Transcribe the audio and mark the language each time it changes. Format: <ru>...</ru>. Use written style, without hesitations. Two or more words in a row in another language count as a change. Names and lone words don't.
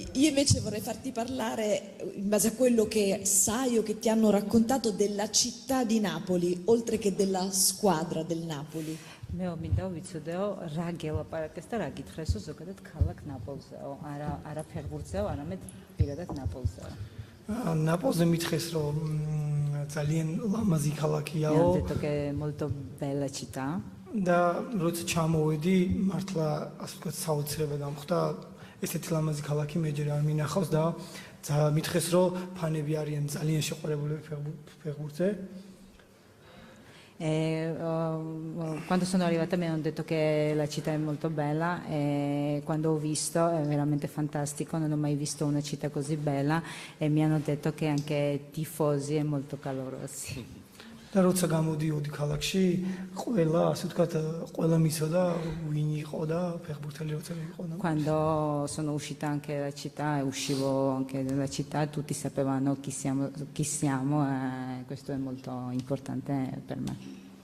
<it>Io invece vorrei farti parlare, in base a quello che sai o che ti hanno raccontato, della città di Napoli, oltre che della squadra del Napoli.</it> <ka>მე მინდა ვიცოდეო რა გელაპარაკეს და რა გითხრესო ზოგადად ქალაქ ნაპოლზეო, არა ფეხბურთზეო, არამედ პირადად ნაპოლზეო. ნაპოლზე მითხეს რომ ძალიან ლამაზი</ka> <it>Mi</it> <ka>ქალაქიაო</ka> <it>hanno detto che è molto bella città</it> <ka>და როცა ჩამოვედი მართლა ასე ვთქვათ საოცრება დამხვდა ესეთი ლამაზი ქალაქი მე ჯერ არ მინახავს და მითხეს რომ ფანები არიან ძალიან შეყვარებულები ფეხბურთზე.</ka> <it>Quando sono arrivata mi hanno detto che la città è molto bella e quando ho visto è veramente fantastico, non ho mai visto una città così bella e mi hanno detto che anche tifosi è molto calorosi.</it> <ka>და როცა გამოდიოდი ქალაქში ყველა ასე ვთქვათ ყველა მიცოდა ვინ იყო და ფეხბურთელი როცა იყო და</ka> <it>Quando sono uscita anche dalla città e uscivo anche dalla città tutti sapevano chi siamo e questo è molto importante per me.</it>